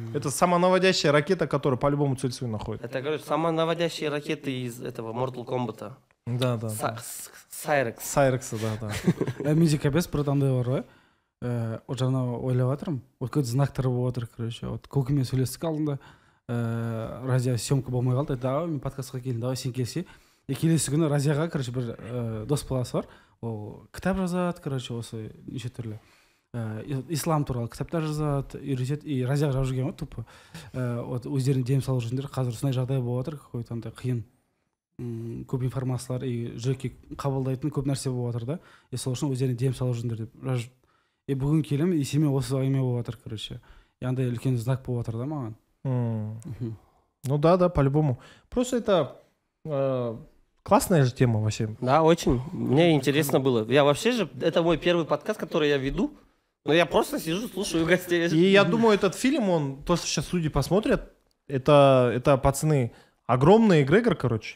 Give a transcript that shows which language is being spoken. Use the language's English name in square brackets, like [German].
[Russian] Это самонаводящая ракета, которая по-любому цель свою находит. Это, говорю, самонаводящие ракеты из этого Mortal Kombat. Да. Сайрекс. Сайрекса, да. [Kazakh] менде капец бір андай бар ғой. [Russian] Вот [Kazakh] жаңа ойлап жатырмын. [Russian] Вот какой-то [Kazakh] знактар болып отыр, [Russian] короче. Вот [Kazakh] көкемен сөйлестік алдында. Радиосъемка болмай қалды. [Russian] Давай [Kazakh] мен подкастқа келдім, [Russian] давай [Kazakh] сен келсе. [Russian] И [Kazakh] келесі күні Разияға, [Russian] короче, [Kazakh] бір дос баласы бар. Ол кітап жазады, [Russian] короче, [Kazakh] осы неше түрлі. Ислам туралы кітаптар жазады, үйретеді. [Russian] И [Kazakh] Разияға жазып жүрген ғой, [Russian] тупо. Вот [Kazakh] өздеріне дем салып жүргендер. Қазір сондай жағдай болып отыр, [Russian] какой-то [Kazakh] андай қиын. Көп информациялар [Russian] и [Kazakh] жүрекке қабылдайтын көп нәрсе болып жатыр да. [Russian] И [Kazakh] сол үшін өздеріне дем салып жүрдіңдер деп жазып. [Russian] И [Kazakh] бүгін келем, [Russian] и [Kazakh] сенімен осы әңгіме болып жатыр, [Russian] короче. И [Kazakh] андай үлкен знак болып жатыр да маған. [Russian] Ну да, по-любому. Просто это классная же тема вообще. Да, очень. Мне интересно было. Я вообще же, это мой первый подкаст, который я веду. Но я просто сижу, слушаю гостей. И я думаю, этот фильм, он, то, что сейчас люди посмотрят, это пацаны, огромный эгрегор, короче.